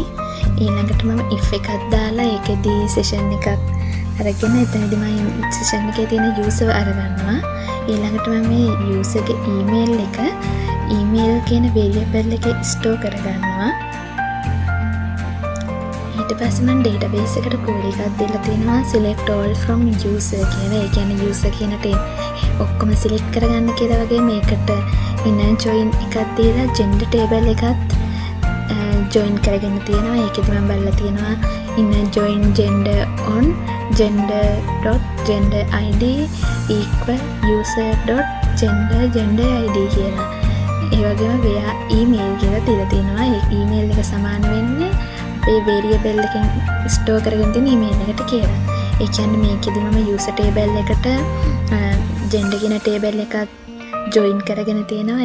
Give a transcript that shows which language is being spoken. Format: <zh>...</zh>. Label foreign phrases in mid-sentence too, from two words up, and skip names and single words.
<si>ඊළඟට මම if එකක් දාලා ඒකෙදී session එකක් අරගෙන එතනදී මම session එකේ තියෙන user අරගන්නවා. ඊළඟට මම මේ user ගේ email එක email කියන variable එකේ store කරගන්නවා. ඊට පස්සේ මම database එකට call එකක් දීලා තියෙනවා</si> <en>select all from user</en> <si>කියලා. ඒ කියන්නේ user කියන ඔක්කොම select කරගන්න කියලා වගේ මේකට</si> <en>inner join</en> <si>එකක් දීලා</si> <en>gender table</en> <si>එකත් join කරගෙන තියෙනවා. ඒකෙදි මම බලලා තියෙනවා</si> <en>inner join gender on gender.gender id equal user.gender gender id</en> <si>කියලා. ඒ වගේම</si> <en>via email</en> <si>කියලා දීලා තියෙනවා. ඒ email එක සමාන වෙන්නේ අපේ variable එකෙන් store කරගෙන තියෙන email එකට කියලා. ඒ කියන්නේ මේකෙදි මම</si> <en>user table</en> <si>එකට gender කියන table එකත් join කරගෙන තියෙනවා.</si>